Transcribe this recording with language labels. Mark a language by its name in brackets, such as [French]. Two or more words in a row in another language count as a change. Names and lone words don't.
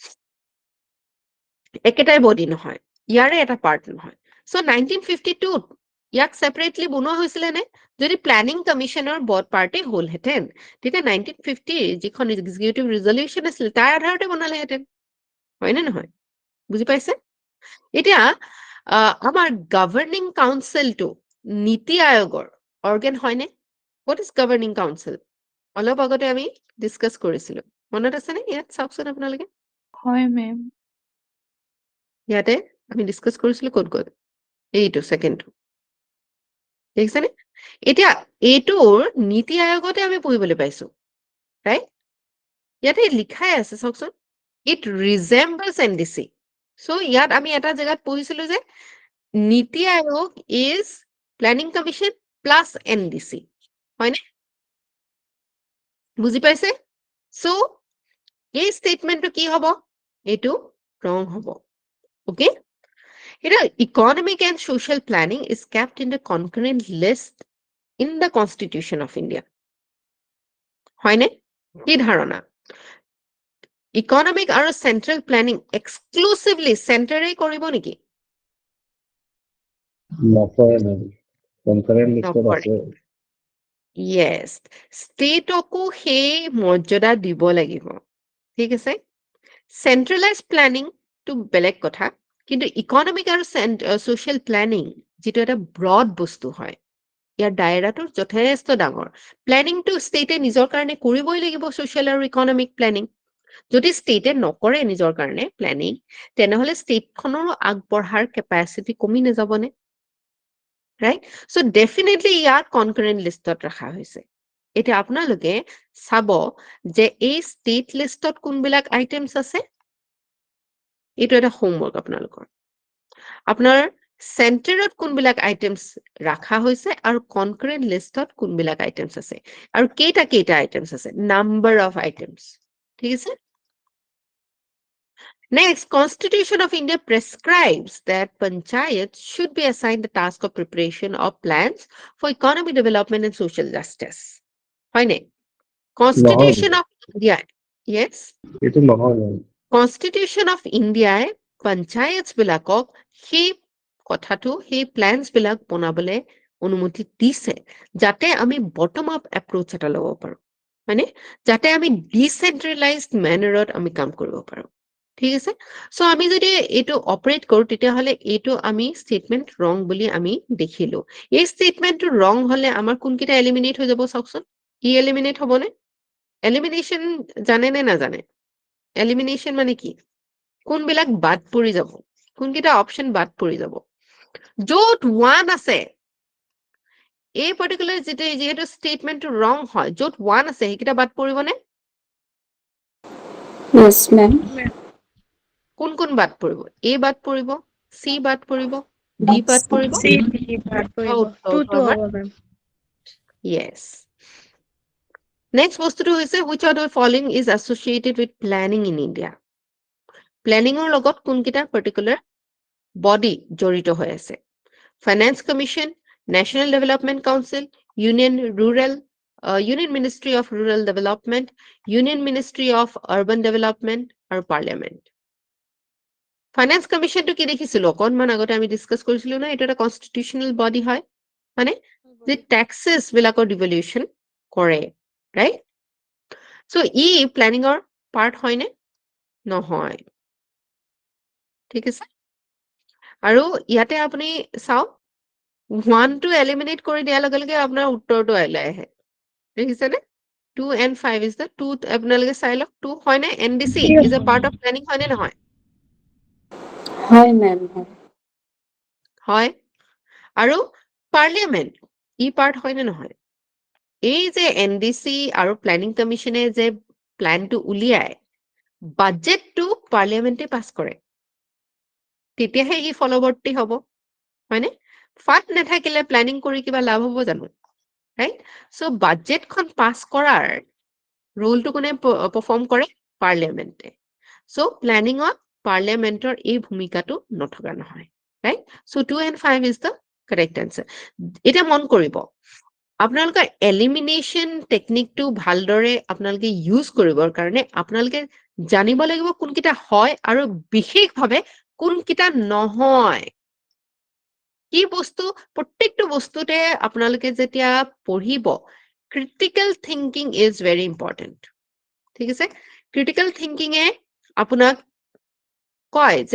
[Assamese] একেটাই বডি নহয় ইয়াৰে এটা পাৰ্ট নহয় সো 1952 ইয়াক সেপাৰেটলি বনোৱা হৈছিল নে যদি প্ল্যানিং কমিশনৰ বড পাৰ্টি হল হেতেন তেতিয়া 1950 যিখন [English] executive resolution [Assamese] আছিল তাৰ আধাৰতে বনালে হেতেন হয় নে নহয় বুজি পাইছে এতিয়া আমাৰ গভৰ্নিং কাউন্সিলটো নীতি আয়োগৰ অৰ্গান হয়নে [English] what is governing council [Assamese] অলপ আগতে আমি ডিসকাস কৰিছিলো মনত আছে নে ইয়াত চাওকচোন আপোনালোকে হয় মেম ইয়াতে আমি ডিসকাস কৰিছিলো ক'ত গ'ল এইটো সেকেন্ডটো দেখিছেনে এতিয়া এইটোৰ নীতি আয়োগতে আমি পঢ়িবলৈ পাইছো ৰাইট ইয়াতে লিখাই আছে চাওকচোন [English] it resembles NDC so [Assamese] ইয়াত আমি এটা জায়গাত পঢ়িছিলো যে নীতি আয়োগ [English] is planning commission plus NDC [Assamese] হয়নে বুজি পাইছে so এই স্টেটমেন্টটো কি হ'ব এইটো ৰং হ'ব ওকে এটা [English] economic and social planning is kept in the concurrent list in the Constitution of India [Assamese] হয়নে কি ধাৰণা ইকনমিক আৰু [English] central planning exclusively [Assamese] সেন্টাৰে কৰিব নেকি [English] নকৰে ma'am. Concurrent list [Assamese] নকৰে আছে yes ষ্টেটকো সেই মৰ্যাদা দিব লাগিব ঠিক আছে [English] centralize planning [Assamese] টু বেলেগ কথা কিন্তু ইকনমিক আৰু [English] social planning [Assamese] যেটো এটা ব্ৰড বস্তু হয় ইয়াৰ দায়ৰাটো যথেষ্ট ডাঙৰ প্ল্যানিংটো ষ্টেটে নিজৰ কাৰণে কৰিবই লাগিব সোশ্যাল আৰু [English] economic planning [Assamese] যদি ষ্টেটে নকৰে নিজৰ কাৰণে প্ল্যানিং তেনেহলে ষ্টেটখনৰো আগবঢ়াৰ কেপাসিটি কমি নাযাবনে [English] right so definitely [Assamese] ইয়াক [English] concurrent list [Assamese] ত ৰাখা হৈছে এটা আপোনালোকে চাব যে এই [English] state list [Assamese] ত কোনবিলাক আইটেমছ আছে এটো এটা হোমৱৰ্ক আপোনালোকৰ আপোনাৰ চেণ্টাৰত কোনবিলাক আইটেমছ ৰাখা হৈছে আৰু [English] concurrent list [Assamese] ত কোনবিলাক আইটেমছ আছে আৰু কেইটা আইটেমছ আছে [English] number of items [Assamese] ঠিক আছে [English] Next, Constitution of India prescribes that panchayats should be assigned the task of preparation of plans for economic development and social justice. [Assamese] Hoine. Constitution of India. Yes. এইটো নহয় ma'am. Constitution of India panchayats বিলাকক হে কথাটো সেই plans বিলাক বনাবলৈ অনুমতি দিছে যাতে আমি [English] bottom up approach [Assamese] এটা লব পাৰো মানে যাতে আমি [English] decentralized manner [Assamese] ত আমি কাম কৰিব পাৰো ঠিক আছে সো আমি যদি এটো অপাৰেট কৰো তেতিয়া হলে এটো আমি [English] statement wrong [Assamese] বুলি আমি দেখিলো এই [English] statementটো wrong [Assamese] হলে আমাৰ কোনকিটা এলিমিনেট হৈ যাব চাওকচোন ই এলিমিনেট হবনে এলিমিনেশন জানে নে না জানে এলিমিনেশন মানে কি কোনবিলাক বাদ পৰি যাব কোনকিটা অপশন বাদ পৰি যাব য'ত 1 আছে এই পার্টিকুলার যেহেতু [English] statementটো wrong [Assamese] হয় য'ত 1 আছে সেইকিটা বাদ পৰিবনে [English] Yes, ma'am. [Assamese] কোন বাদ পৰিব? A বাদ পৰিব, C বাদ পৰিব, D বাদ পৰিব, উত্তৰটো আমাৰ yes. [English] Next [Assamese] বস্তুটো হৈছে [English] which of the following is associated with planning in India? [Assamese] প্লেনিঙৰ লগত কোনকেইটা [English] particular body [Assamese] জড়িত হৈ আছে? Finance Commission, National Development Council, Union Ministry of Rural Development, Union Ministry of Urban Development, আৰু Parliament. Finance Commission to কি দেখিছিলো অকনমান আগতে আমি ডিসকাস কৰিছিলো না এটা [English] constitutional body [Assamese] হয় মানে যে ট্যাক্সেস বিলাকৰ ডিভলিউশন কৰে [English] right so [Assamese] ই প্ল্যানিংৰ পাৰ্ট হয় নে নহয় ঠিক আছে আৰু ইয়াতে আপুনি চাও 1 [English] to eliminate [Assamese] কৰি দিয়াৰ লগে লগে আপোনাৰ উত্তৰটো ওলাই আহে দেখিছে নে [English] 2 and 5 is the 2 [Assamese] আপোনালোকে চাই লওক 2 হয় নে [English] NDC is a part of planning [Assamese] হয় নে নহয় [English] Hi, ma'am. [Assamese] হয় আৰু পাৰ্লিয়ামেন্ট ই পাৰ্ট হয় নে নহয় এই যে এনডিসি আৰু প্ল্যানিং কমিশনে যে প্ল্যানটো উলিয়ায় বাজেটটো পাৰ্লিয়ামেন্টে পাস কৰে তেতিয়াহে ই ফলৱৰ্তী হ'ব হয়নে ফাট নাথাকিলে প্ল্যানিং কৰি কিবা লাভ হ'ব জানো ৰাইট সো বাজেটখন পাস কৰাৰ ৰোলটো কোনে পাৰফৰ্ম কৰে পাৰ্লিয়ামেন্টে সো প্ল্যানিঙত পাৰ্লিয়ামেন্টৰ এই ভূমিকাটো নথকা নহয় [English] right so 2 and 5 is the correct answer [Assamese] এটা মন কৰিব আপোনালোকৰ [English] elimination techniqueটো [Assamese] ভালদৰে আপোনালোকে ইউজ কৰিবৰ কাৰণে আপোনালোকে জানিব লাগিব কোনকিটা হয় আৰু বিশেষভাৱে কোনকিটা নহয় কি বস্তু প্ৰত্যেকটো বস্তুতে আপোনালোকে যেতিয়া পঢ়িব [English] critical thinking is very important [Assamese] ঠিক আছে [English] critical thinkingয়ে [Assamese] আপোনাক কয় যে